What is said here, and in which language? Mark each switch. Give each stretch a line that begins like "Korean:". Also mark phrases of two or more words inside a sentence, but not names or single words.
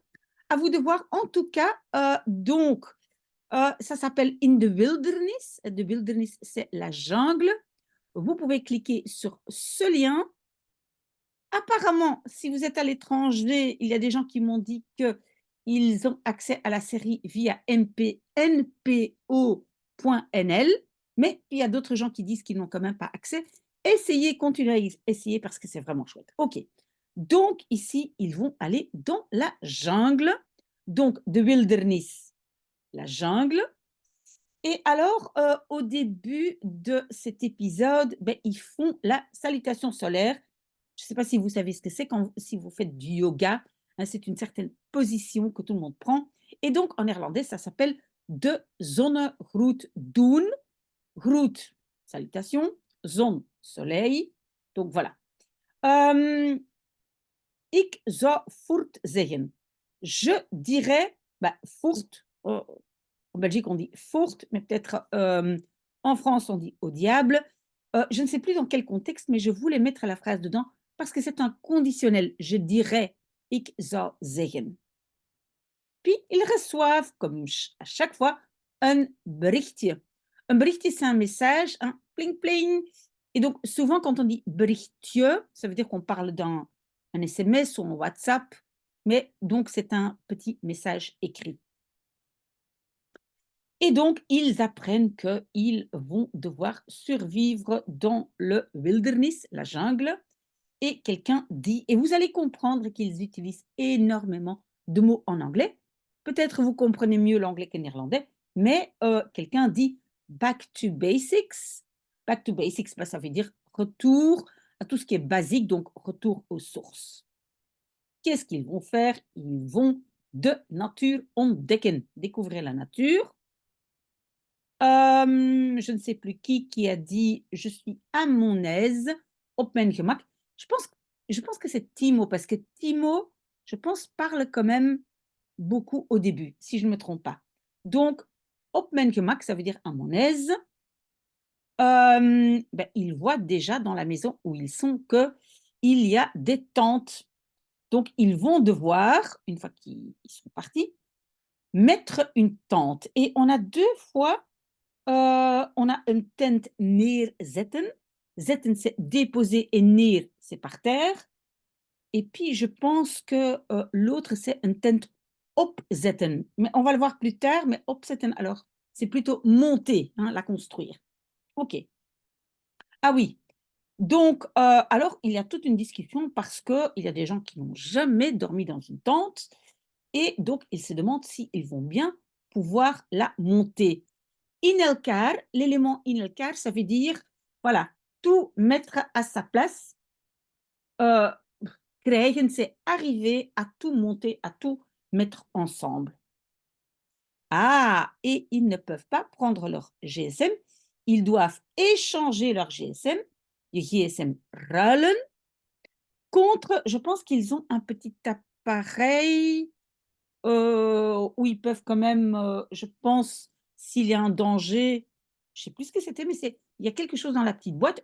French: À vous de voir. En tout cas, ça s'appelle In the Wilderness. The Wilderness, c'est la jungle. Vous pouvez cliquer sur ce lien. Apparemment, si vous êtes à l'étranger, il y a des gens qui m'ont dit qu'ils ont accès à la série via npo.nl, mais il y a d'autres gens qui disent qu'ils n'ont quand même pas accès. Essayez, continuez à essayer parce que c'est vraiment chouette. OK. Donc, ici, ils vont aller dans la jungle. Donc, The Wilderness, la jungle. Et alors, au début de cet épisode, ils font la salutation solaire. Je ne sais pas si vous savez ce que c'est si vous faites du yoga, hein, c'est une certaine position que tout le monde prend. Et donc, en néerlandais, ça s'appelle
Dutch: de zonnegroet doen.
French: Groet, salutation, zon, soleil. Donc voilà.
Dutch: Ik zou voort zeggen.
French: Je dirais, voort, en Belgique, on dit faute, mais peut-être en France, on dit au diable. Je ne sais plus dans quel contexte, mais je voulais mettre la phrase dedans parce que c'est un conditionnel. Je dirais,
Dutch: ik zou zeggen.
French: Puis, ils reçoivent, comme à chaque fois, un berichtje. Un berichtje, c'est un message, un pling pling. Et donc, souvent, quand on dit berichtje, ça veut dire qu'on parle d'un un SMS ou un WhatsApp, mais donc c'est un petit message écrit. Et donc, ils apprennent qu'ils vont devoir survivre dans le wilderness, la jungle. Et quelqu'un dit, et vous allez comprendre qu'ils utilisent énormément de mots en anglais. Peut-être vous comprenez mieux l'anglais que le néerlandais, mais quelqu'un dit
English: back to basics. Back to basics,
French: ça veut dire retour à tout ce qui est basique, donc retour aux sources. Qu'est-ce qu'ils vont faire? Ils vont
Dutch: de nature ontdekken,
French: découvrir la nature. Je ne sais plus qui a dit: «Je suis à mon aise,
Dutch: op mijn gemak».
French: Je pense je pense que c'est Timo, parce que Timo, je pense, parle quand même beaucoup au début, si je ne me trompe pas. Donc,
Dutch: op mijn gemak,
French: ça veut dire à mon aise. Ils voient déjà dans la maison où ils sont qu'il y a des tentes. Donc ils vont devoir, une fois qu'ils sont partis, mettre une tente et on a 2 fois on a
Dutch: een tent neerzetten.
French: Zetten, c'est déposer et neer, c'est par terre. Et puis, je pense que l'autre, c'est
Dutch: een tent opzetten.
French: Mais on va le voir plus tard, mais opzetten, alors, c'est plutôt monter, hein, la construire. OK. Ah oui. Donc, alors, il y a toute une discussion parce qu'il y a des gens qui n'ont jamais dormi dans une tente et donc ils se demandent s'ils vont bien pouvoir la monter.
Dutch: In elkaar, l'élément in elkaar,
French: ça veut dire, voilà, tout mettre à sa place. Euh, Krijgen, c'est arriver à tout monter, à tout mettre ensemble. Ah, et ils ne peuvent pas prendre leur GSM, ils doivent échanger leur GSM, le GSM ruilen, contre, je pense qu'ils ont un petit appareil où ils peuvent quand même, je pense, s'il y a un danger, je ne sais plus ce que c'était, mais il y a quelque chose dans la petite boîte.